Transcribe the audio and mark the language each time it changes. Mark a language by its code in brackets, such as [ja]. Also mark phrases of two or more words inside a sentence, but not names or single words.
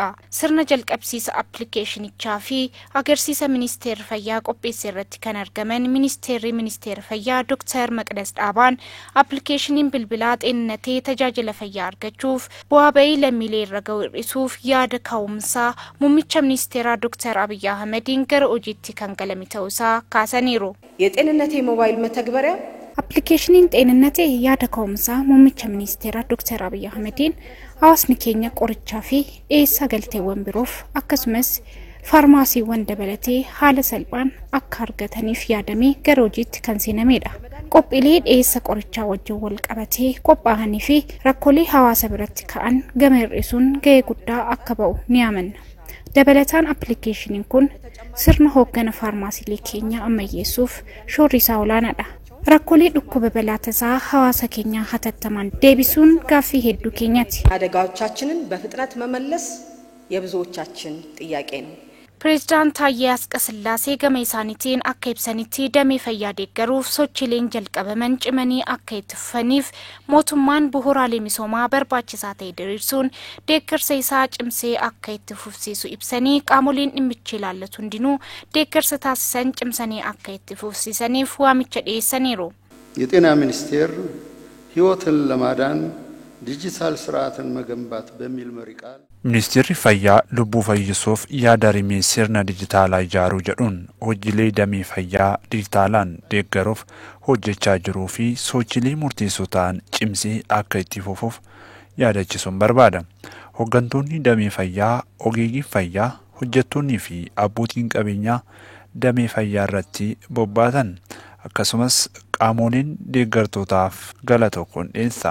[om] Sirna jalqabsiisa appilikeeshinichaa fi agarsiisa ministeera fayyaa qopheesse irratti kan argaman ministeera fayyaa Dr. Maqdas Dhaabaan appilikeeshiniin bilbilaa xeeninatee tajaajila fayyaa argachuuf bu'aa bahii lammiilee irra ga'u hir'isuuf yaada ka'umsaa ministeera Dr. Abiy Ahmedin gara hojiitti kan galame ta'uusaa kaasaniiru. [am] የጤንነቴ ሞባይል መተግበሪያ [om] appilikeeshiniin xeeninatee yaada ka'umsaa muummicha ministeera Dr. Abiy Ahmedin hawaasni keenya qorichaa fi dhiyeessa galteewwan biroof akkasumas faarmaasiiwwan dabalatee haala salphaan akka argataniif yaadamee gara hojiitti kan seenamedha. Qophiilee dhiyeessa qorichaa wajjin wal qabatee qophaa'anii fi rakkoolee hawaasa biratti ka'an gama hir'isuun gahee guddaa akka ba'u ni amanna. Dabalataan appilikeeshiniin kun sirna hooggana faarmaasiilee keenya ammayyeessuuf shoorri isaa olaanaadha. Rakkoolee dhukkuba balaa tasaa hawaasa keenya hatattamaan deebisuun gaaffii hedduu keenyaati. [am] አደጋዎቻችንን በፍጥነት መመለስ የብዙዎቻችን ጥያቄ ነው. [om] President Taye Asqasillaasee gama isaaniitiin akka ibsanitti damee fayyaa deeggaruuf sochiileen jalqabaman cimanii akka itti fufaniif mootummaan bu'uuraalee misoomaa barbaachisaa ta'e diriirsuun deeggarsa isaa cimsee akka itti fufsiisu ibsanii qaamoleen dhimmicha ilaallatu hundinuu deeggarsa taasisan cimsanii akka itti fufsiisaniif waamicha dhiyeessaniiru. [am] የጤና ሚኒስቴር ህይወትን ለማዳን ዲጂታል ስርዓትን መገንባት በሚል መሪ ቃል [om] Ministeerri fayyaa lubbuu fayyisuuf yaada rimee sirna dijitaalaa ijaaruu jedhuun hojiilee damee fayyaa dijitaalaan deeggaruuf hojjechaa jiruu fi sochiilee murteessoo ta'an cimsee akka itti fufuuf yaadachisuun barbaada. Hooggantoonni damee fayyaa, ogeeyyii fayyaa, hojjettoonnii fi abbootiin qabeenyaa damee fayyaa irratti bobbaatan akkasumas qaamoleen deeggartootaaf galata dhiyeessa.